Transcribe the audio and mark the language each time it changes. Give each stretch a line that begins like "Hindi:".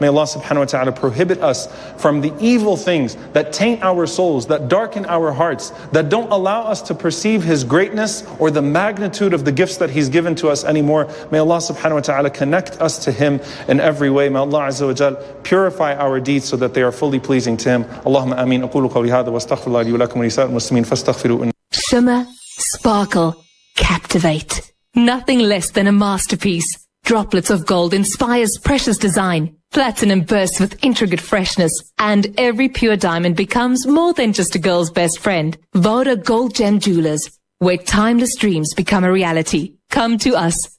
English: May Allah subhanahu wa ta'ala prohibit us from the evil things that taint our souls, that darken our hearts, that don't allow us to perceive His greatness or the magnitude of the gifts that He's given to us anymore. May Allah subhanahu wa ta'ala connect us to Him in every way. May Allah azza wa jal purify our deeds so that they are fully pleasing to Him.
Arabic: Allahumma ameen. أقول قولي هذا واستغفر الله لي ولكم ولسائر المسلمين فاستغفروا.
English: Shimmer, sparkle, captivate. Nothing less than a masterpiece. Droplets of gold inspires precious design. Platinum bursts with intricate freshness. And every pure diamond becomes more than just a girl's best friend. Voda Gold Gem Jewelers, where timeless dreams become a reality. Come to us.